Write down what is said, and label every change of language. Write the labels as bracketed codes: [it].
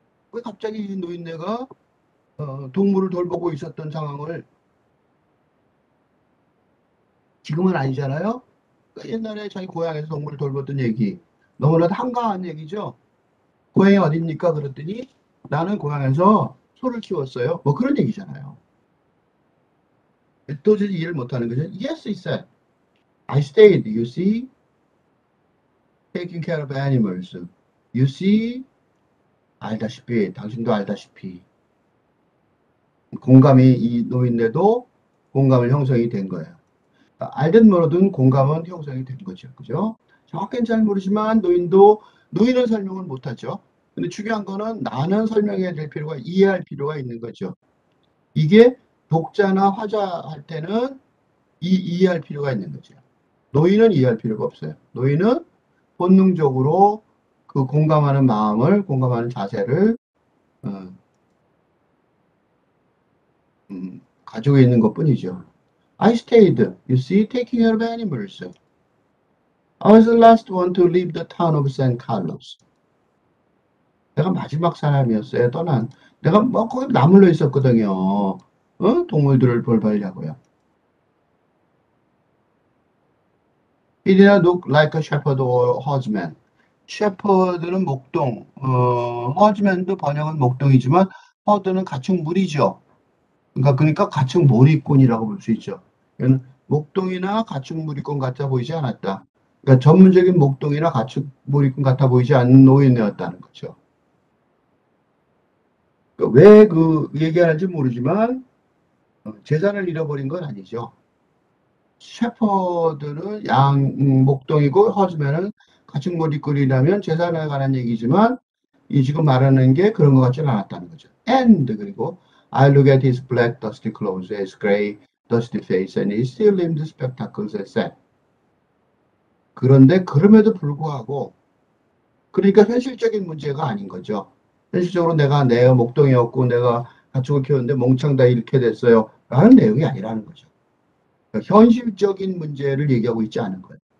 [ko] 왜 갑자기 이 노인네가 동물을 돌보고 있었던 상황을 지금은 아니잖아요. 그러니까 옛날에 자기 고향에서 동물을 돌봤던 얘기 너무나도 한가한 얘기죠. 고향이 어딥니까? 그랬더니 나는 고향에서 소를 키웠어요. 뭐 그런 얘기잖아요. 도저히 이해를 못하는 거죠. [en] Yes, he said. I stayed, you see, taking care of animals. You see, [ko] 당신도 알다시피. 공감이 이 노인네도 공감을 형성이 된 거예요. 알든 모르든 공감은 형성이 된 거죠. 그죠? 정확히는 잘 모르지만 노인은 설명을 못하죠. 근데 중요한 거는 나는 설명해야 될 필요가 이해할 필요가 있는 거죠. 이게 독자나 화자 할 때는 이해할 필요가 있는 거죠. 노인은 이해할 필요가 없어요. 노인은 본능적으로 그 공감하는 마음을, 공감하는 자세를 어, 가지고 있는 것뿐이죠. [en] I stayed, you see, taking care of animals. I was the last one to leave the town of San Carlos. [ko] 내가 마지막 사람이었어요. 떠난. 내가 뭐 거기 나물러 있었거든요. 동물들을 돌보려고요. [en] He did not look like a shepherd or herdsman. [ko] shepherd는 목동, herdsman도 번역은 목동이지만 herd는 가축물이죠. 그러니까 가축몰이꾼이라고 볼 수 있죠. 얘는 목동이나 가축몰이꾼 같아 보이지 않았다. 그러니까 전문적인 목동이나 가축몰이꾼 같아 보이지 않는 노인이었다는 거죠. 그러니까 왜 그 얘기하는지 모르지만 재산을 잃어버린 건 아니죠. 셰퍼드는 목동이고 허즈맨은 가축몰이꾼이라면 재산에 관한 얘기지만 이 지금 말하는 게 그런 것 같지는 않았다는 거죠. [en] And [ko] 그리고 [en] I look at his black dusty clothes, his gray dusty face, and his still rimmed spectacles, I said. [ko] 그런데 그럼에도 불구하고 그러니까 현실적인 문제가 아닌 거죠. 현실적으로 내가 목동이었고 내가 가축을 키웠는데 몽창 다 잃게 됐어요. 라는 내용이 아니라는 거죠. 그러니까 현실적인 문제를 얘기하고 있지 않은 거예요.